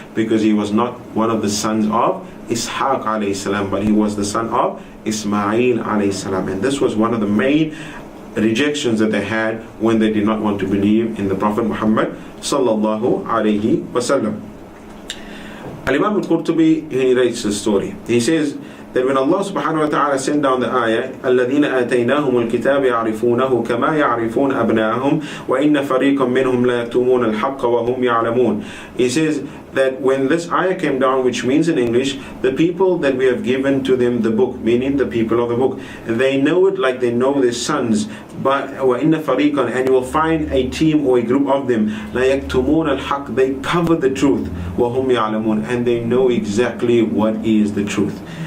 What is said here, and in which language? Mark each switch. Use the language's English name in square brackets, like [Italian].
[English] Because he was not one of the sons of Ishaq alayhi salam, but he was the son of Ismail alayhi salam. And this was one of the main rejections that they had when they did not want to believe in the Prophet Muhammad sallallahu alayhi wasallam. Al-Imam al-Qurtubi, he narrates the story. He says that when Allah subhanahu wa ta'ala sent down the ayah, [Arabic] الَّذِينَ آتَيْنَاهُمُ الْكِتَابَ يَعْرِفُونَهُ كَمَا يَعْرِفُونَ أَبْنَاءَهُمْ وَإِنَّ فَرِيقًا مِّنْهُمْ لَيَكْتُمُونَ الْحَقَّ وَهُمْ يَعْلَمُونَ. [English] He says that when this ayah came down, which means in English, the people that we have given to them the book, meaning the people of the book, they know it like they know their sons. But [Arabic] وَإِنَّ فَرِيقًا, [English] and you will find a team or a group of them, [Arabic] لَيَكْتُمُونَ الْحَقَّ, [English] they cover the truth, [Arabic] وَهُمْ يَعْلَمُونَ, [English] and they know exactly what is the truth.